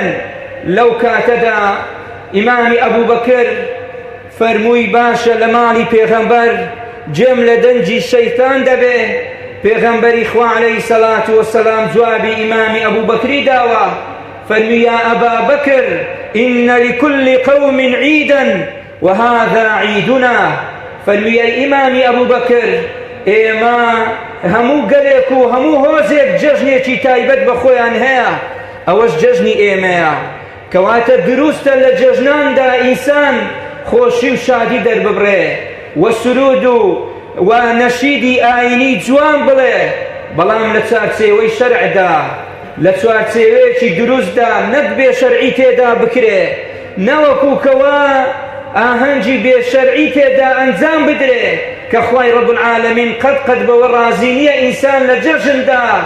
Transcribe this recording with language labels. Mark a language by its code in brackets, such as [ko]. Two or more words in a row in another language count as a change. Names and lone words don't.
[ckb] لەو کاتەدا ئیمامی ئەبوبەکر فەرمووی باشە لە ماڵی پێغەمبەر جێم لە دەنجی شەیتان دەبێ. پێغەمبەری خوا [ar] عەلەیهی سەلات وەسەلام [ckb] جوابی ئیمامی ئەبوبەکری داوە، فەرمووی [ar] یا ئەبا بەکر ئینە لكل قوم عیدا وهذا عیدنا. [ckb] فەرمووی ئەی ئیمامی ئەبوبەکر، ئێمە هەموو گەلێک و هەموو هۆزێک جەژنێکی تایبەت بە خۆیان هەیە، ئەوەش جەژنی ئێمەیە. کەواتە دروستە لە جەژناندا ئینسان خۆشی و شادی دەرببڕێ و سرود و نەشیدی ئاینی جوان بڵێ، بەڵام لە چارچێوەی شەرعدا، لە چوارچێوەیەکی دروستدا، نەک بێ شەرعی تێدا بکرێ، نەوەکو کەوا ئاهەنگی بێ شەرعی تێدا ئەنجام بدرێ کە خوای [ar] ڕەب العالەمین [ckb] قەت بەوە ڕازی نییە ئینسان لە جەژندا